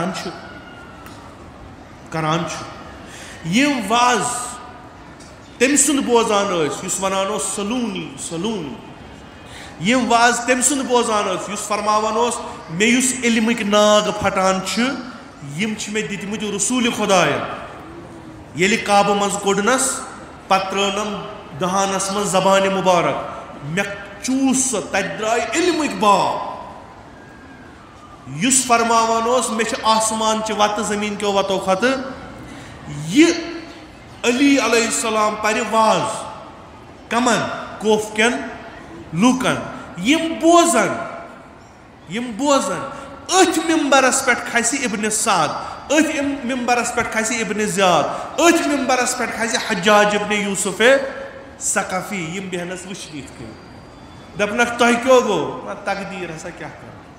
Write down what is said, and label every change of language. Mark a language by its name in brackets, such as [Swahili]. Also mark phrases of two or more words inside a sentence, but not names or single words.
[Kashmiri] کران چھُ یِم واز تٔمۍ سُنٛد بوزان ٲسۍ یُس ونان اوس سلوٗنی یِم واز تٔمۍ سُنٛد بوزان ٲسۍ یُس فرماوان اوس مےٚ یُس علمٕکۍ ناگ پھٹان چھِ یِم چھِ مےٚ دِتمٕتۍ رسوٗلِ خۄدایَن ییٚلہِ کعبہٕ منٛز کوٚڑنس پتہٕ ترٲونم دہانس منٛز زبانہِ مُبارک مےٚ چوٗس سۄ تتہِ درٛاے علمٕکۍ باغ یُس فرماوان اوس مےٚ چھِ آسمان چہِ وتہٕ زٔمیٖن کیو وتو کھۄتہٕ یہِ علی [Arabic] علیہ السلام [Kashmiri] پرِ واز کمن کوف کٮ۪ن لوٗکن یِم بوزن أتھۍ ممبرس پٮ۪ٹھ کھسہِ ابن سعد أتھۍ ممبرس پٮ۪ٹھ کھسہِ ابن زیاد أتھۍ ممبرس پٮ۪ٹھ کھسہِ حجاج ابن یوسف ثقفی یِم بیہنس وٕچھنہِ یِتھ کٔنۍ دپنکھ تۄہہِ کیٛاہ گوٚو تقدیٖر ہسا کیٛاہ کرو